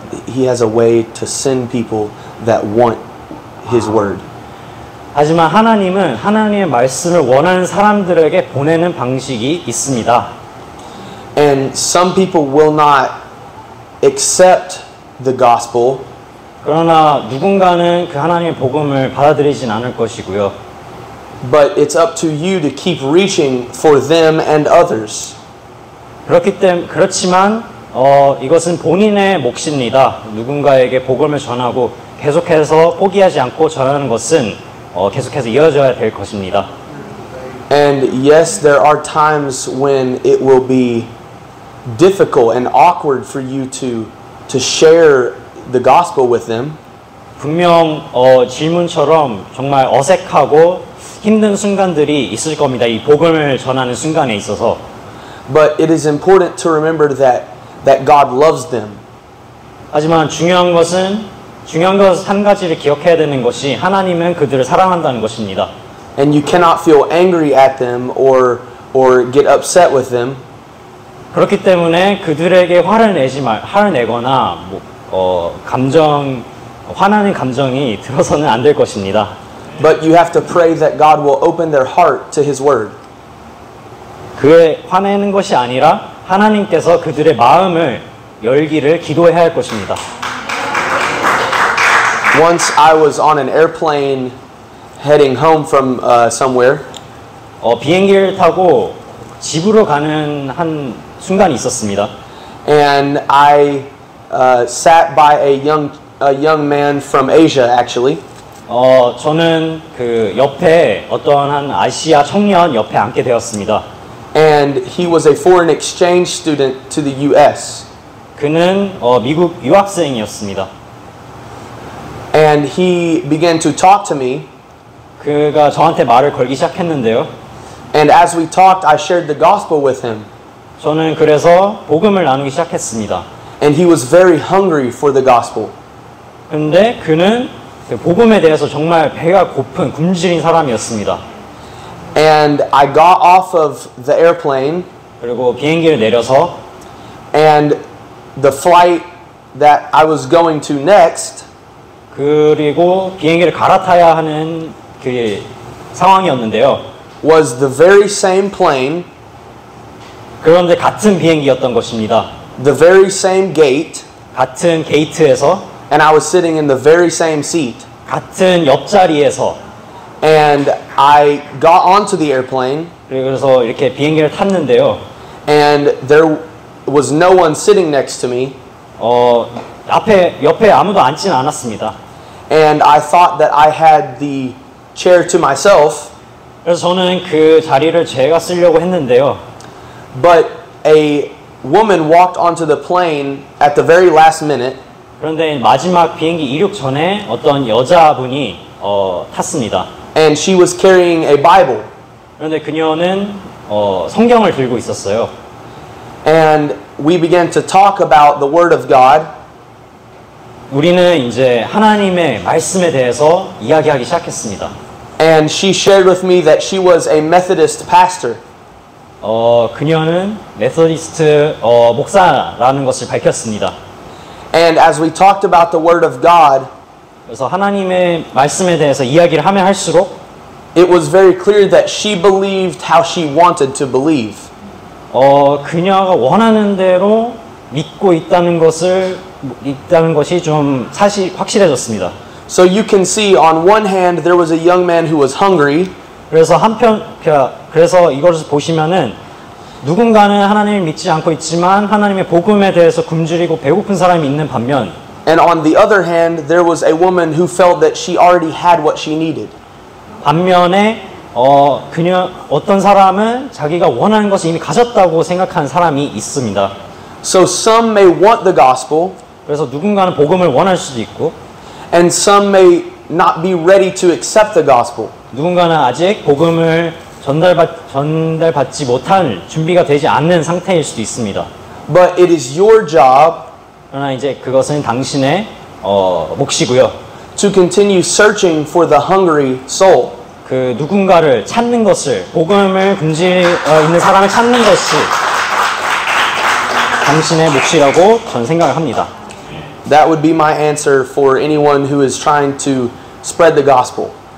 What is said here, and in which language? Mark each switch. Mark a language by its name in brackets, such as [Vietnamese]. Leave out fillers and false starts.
[English] He has a way to send people that want His word. [Korean] 하지만 하나님은 하나님의 말씀을 원하는 사람들에게 보내는 방식이 있습니다. [English] And some people will not accept the gospel. [Korean] 그러나 누군가는 그 하나님의 복음을 받아들이진 않을 것이고요. [English] But it's up to you to keep reaching for them and others. [Korean] 그렇지만 이것은 본인의 몫입니다. 누군가에게 복음을 전하고 계속해서 포기하지 않고 전하는 것은 계속해서 이어져야 될 것입니다. [English] And yes, there are times when it will be difficult and awkward for you to share the gospel with them. [Korean] 분명 질문처럼 정말 어색하고 힘든 순간들이 있을 겁니다. 이 복음을 전하는 순간에 있어서. [English] But it is important to remember that God loves them. [Korean] 하지만 중요한 것은 한 가지를 기억해야 되는 것이 하나님은 그들을 사랑한다는 것입니다. [English] And you cannot feel angry at them or get upset with them. [Korean] 그렇기 때문에 그들에게 화를 내거나 화나는 감정이 들어서는 안 될 것입니다. [English] But you have to pray that God will open their heart to His word. [Korean] 그에 화내는 것이 아니라 하나님께서 그들의 마음을 열기를 기도해야 할 것입니다. [English] Once I was on an airplane heading home from somewhere. [Korean] 비행기를 타고 집으로 가는 한 순간이 있었습니다. [English] and I sat by a young man from Asia actually. [Korean] 저는 그 옆에 어떤 한 아시아 청년 옆에 앉게 되었습니다. [English] And he was a foreign exchange student to the U.S. [Korean] 그는 미국 유학생이었습니다. [English] And he began to talk to me. [Korean] 그가 저한테 말을 걸기 시작했는데요. [English] And as we talked, I shared the gospel with him. [Korean] 저는 그래서 복음을 나누기 시작했습니다. [English] And he was very hungry for the gospel. [Korean] 근데 그는 그 복음에 대해서 정말 배가 고픈 굶주린 사람이었습니다. [English] And I got off of the airplane. [Korean] 그리고 비행기를 내려서 [English] And the flight that I was going to next [Korean] 그리고 비행기를 갈아타야 하는 그 상황이었는데요. [English] was the very same plane, [Korean] 그런데 같은 비행기였던 것입니다. [English] the very same gate, [Korean] 같은 게이트에서 [English] and I was sitting in the very same seat. [Korean] 같은 옆자리에서 [English] And I got onto the airplane, [Korean] 그래서 이렇게 비행기를 탔는데요. [English] and there was no one sitting next to me. [Korean] 옆에 아무도 앉지는 않았습니다. [English] And I thought that I had the chair to myself. [Korean] 그래서 저는 그 자리를 제가 쓰려고 했는데요. [English] But a woman walked onto the plane at the very last minute. [Korean] 그런데 마지막 비행기 이륙 전에 어떤 여자분이 탔습니다. [English] And she was carrying a Bible. [Korean] 그런데 그녀는 성경을 들고 있었어요. [English] And we began to talk about the Word of God. [Korean] 우리는 이제 하나님의 말씀에 대해서 이야기하기 시작했습니다. [English] And she shared with me that she was a Methodist pastor. [Korean] 그녀는 메소디스트 목사라는 것을 밝혔습니다. [English] And as we talked about the Word of God, [Korean] 그래서 하나님의 말씀에 대해서 이야기를 하면 할수록 [English] it was very clear that she believed how she wanted to believe. [Korean] 그녀가 원하는 대로 믿고 있다는 것이 좀 확실해졌습니다. [English] So you can see on one hand there was a young man who was hungry. [Korean] 그래서 이것을 보시면은 누군가는 하나님을 믿지 않고 있지만 하나님의 복음에 대해서 굶주리고 배고픈 사람이 있는 반면 [English] And on the other hand there was a woman who felt that she already had what she needed. [Korean] 반면에 어떤 사람은 자기가 원하는 것을 이미 가졌다고 생각하는 사람이 있습니다. [English] So some may want the gospel. [Korean] 그래서 누군가는 복음을 원할 수도 있고 [English] And some may not be ready to accept the gospel. [Korean] 누군가는 아직 복음을 전달받지 못할 준비가 되지 않는 상태일 수도 있습니다. [English] But it is your job [Korean] 그러나 이제 그것은 당신의 몫이고요. [English] to continue searching for the hungry soul. [Korean] 그 누군가를 찾는 것을 복음을 있는 사람을 찾는 것이 당신의 몫이라고 저는 생각을 합니다. [English] That would be my answer for anyone who is trying to spread the gospel.